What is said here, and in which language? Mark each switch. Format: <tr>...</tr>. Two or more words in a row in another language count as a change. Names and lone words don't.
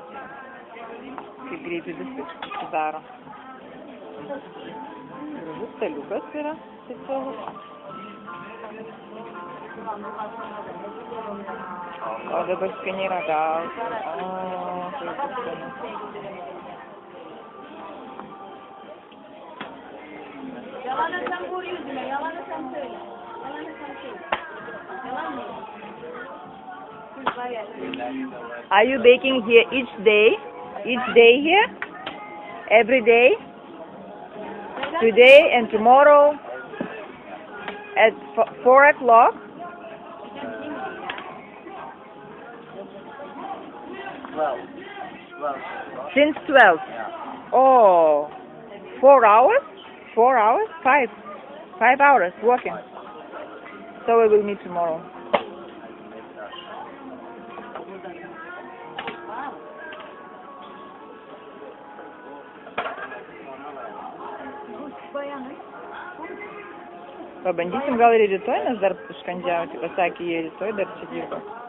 <lt>Kaip greitai viskas susidaro. Gražus staliukas yra specialus. O dabar skaniai ragauti. O, kaip skanu.</lt> <tr>Yalanı sen vur yüzüme, yalanı sen söyle. Yalanı sen söyle. Yalan mı?</tr> <en>Are you baking here each day? Each day here? Every day? Today and tomorrow? At 4 o'clock? Since 12? Oh, 4 hours? 4 hours? 5. 5 hours working. So we will meet tomorrow.</en> <lt>Pabandysim gal ir rytoj, nes dar užkandžiauti, pasakė jie rytoj, dar čia dirba.</lt>